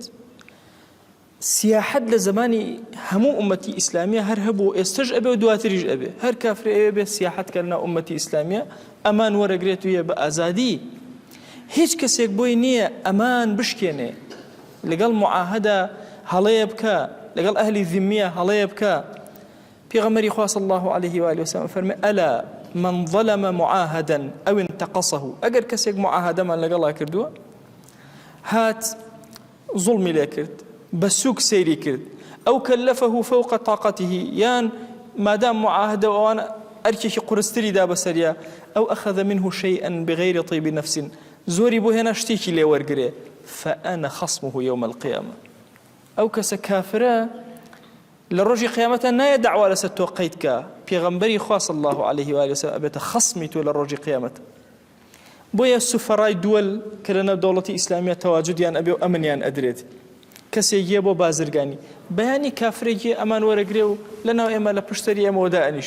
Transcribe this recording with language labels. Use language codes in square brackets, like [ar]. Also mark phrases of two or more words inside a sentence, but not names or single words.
[ckb] سیاحەت لە زمانی هەموو ئومەتی ئیسلامیە هەر هەبوو، ئێستش ئەبێ و دواتریش ئەبێ، هەر کافرێ ئەوێ بێت سیاحەتکە لەناو ئومەتی ئیسلامیە ئەمان وەرەگرێت ویە بە ئازادی. هیچ کەسێک بۆی نییە ئەمان بشکێنێ لەگەڵ معاهدە هەڵەیە بکە، لەگەڵ ئەهلی ذمیە هەڵەیە بکە. پێغەمبەری خوا [ar] صلی الله عليه و آله وسلم [ckb] فەرمێ [ar] ئەلا من ظلم معاهدا أو انتقصه، [ckb] ئەگەر کەسێک معاهدەمان لەگەڵا کردووە هات ظڵمی لێ کرد، بە سووک سەیری کرد، ئەو [ar] کەلەفەه فوق طاقته، [ckb] یان مادام معاهدە ئەوان ئەرکێکی قورستری دا بەسەریە، ئەو [ar] ئەخەذ منه شيئا بغير طيب نفس، [ckb] زۆری بۆ هێنا شتێکی لێ وەرگرێ، [ar] فأنا خصمه يوم القيامة. [ckb] ئەو کەسە کافرە لە ڕۆژی قیامەتە نایە دەعوا لەسەر تۆ قەیدکە، پێغەمبەری خوا [ar] صلی الله عليه و آله وسلم [ckb] ئەبێتە خەسمی تۆ لە ڕۆژی قیامەتە. بۆیە سوفەڕای دووەل کە لەناو دەوڵەتی ئیسلامیە تەواجودیان ئەبێ و ئەمنیان ئەدرێت، کەسێکیە بۆ بازرگانی بەیانی کافرێکی ئەمان وەرەگرێ و لەناو ئێمە لە پشتەری ئێمەوە دائەنیش.